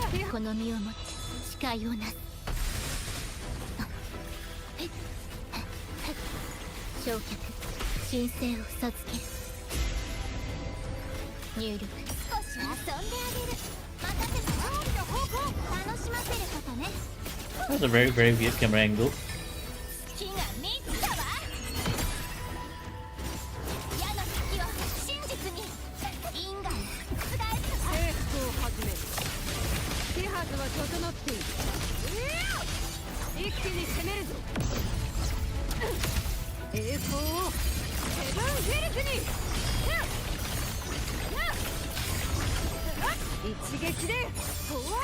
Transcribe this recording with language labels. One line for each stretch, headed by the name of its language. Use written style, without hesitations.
Japanese: この身をもって誓いをなす。焼却神聖を授ける。入力。少し遊んであげる。任せて勝利の方向楽しませることね。
English: That was a very weird camera angle.
Japanese: 月が満ちたわ。矢の先を真実に因果を覆すのか。征服を始める手はずは整っている一気に攻めるぞ栄光をセブンヒルズに一撃で葬る